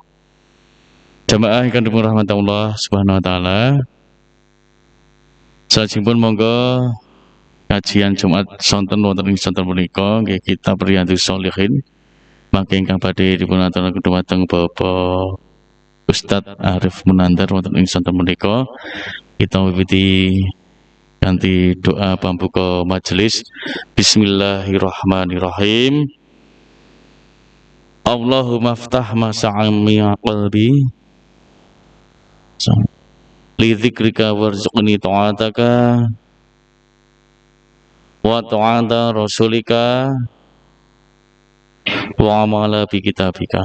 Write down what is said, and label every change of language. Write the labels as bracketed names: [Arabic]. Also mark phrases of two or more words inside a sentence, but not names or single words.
[Javanese] Jamaah ingkang dipun rahmati [Arabic] الله سبحانه وتعالى, [Javanese] salajengipun monggo kajian Jumat sonten wonten ing sonten punika nggih kita Riyadhus Shalihin mangke ingkang badhe dipun aturaken dumateng Bapak Ustadz Arif Munandar wonten ing sonten punika kita miwiti kanthi doa pambuka majelis. [Arabic] بسم الله الرحمن الرحيم. اللهم افتح مسامع قلبي لذكرك وارزقني طاعتك وطاعة رسولك وعملا بكتابك.